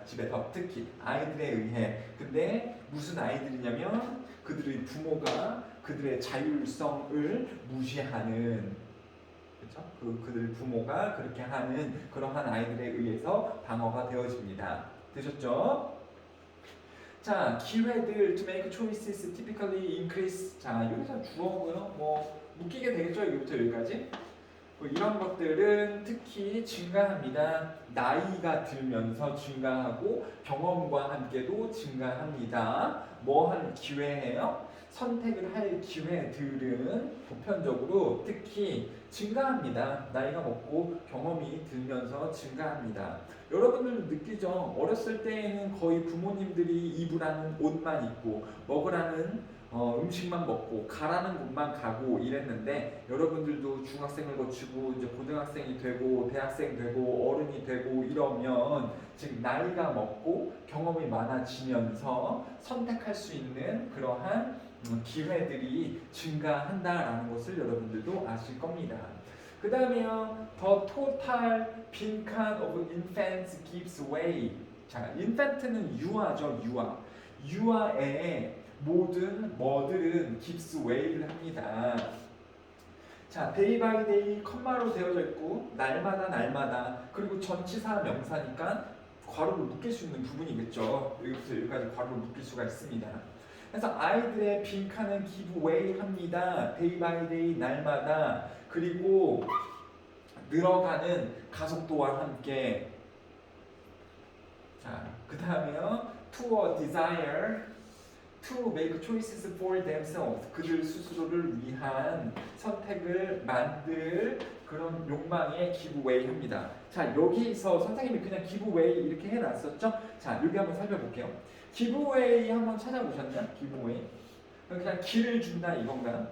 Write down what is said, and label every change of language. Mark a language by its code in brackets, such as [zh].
[ko] 집에서 특히 아이들에 의해. 근데 무슨 아이들이냐면 그들의 부모가 그들의 자율성을 무시하는 그렇죠? 그들 부모가 그렇게 하는 그러한 아이들에 의해서 방어가 되어집니다. 되셨죠? 자, 기회들 [en] to make choices typically increase. [ko] 자, 여기서 주어고요. 뭐 묶이게 되겠죠? 여기부터 여기까지. 뭐 이런 것들은 특히 증가합니다. 나이가 들면서 증가하고 경험과 함께도 증가합니다. 뭐 할 기회예요? 선택을 할 기회들은 보편적으로 특히 증가합니다. 나이가 먹고 경험이 들면서 증가합니다. 여러분들도 느끼죠? 어렸을 때에는 거의 부모님들이 입으라는 옷만 입고 먹으라는 음식만 먹고 가라는 곳만 가고 이랬는데 여러분들도 중학생을 거치고 이제 고등학생이 되고 대학생 되고 어른이 되고 이러면 즉 나이가 먹고 경험이 많아지면서 선택할 수 있는 그러한 기회들이 증가한다라는 것을 여러분들도 아실 겁니다. 그 다음에요, [en] the total [ko] 빈칸 [en] of infants gives way. [ko] 자, infant는 유아죠, 유아. 유아의 모든 뭐들은 gives way를 합니다. 자, day by day 컴마로 되어져 있고 날마다 날마다 그리고 전치사 명사니까 괄호로 묶일 수 있는 부분이겠죠. 여기부터 여기까지 괄호로 묶일 수가 있습니다. 그래서 아이들의 빈칸은 give way 합니다. day by day 날마다. 그리고 늘어가는 가속도와 함께. 자, 그 다음에요. [en] To a desire to make choices for themselves. [ko] 그들 스스로를 위한 선택을 만들 그런 욕망에 give way 합니다. 자, 여기서 선생님이 그냥 give way 이렇게 해놨었죠? 자, 여기 한번 살펴볼게요. give way 한번 찾아보셨나요? give way. 그냥 길을 준다 이건가?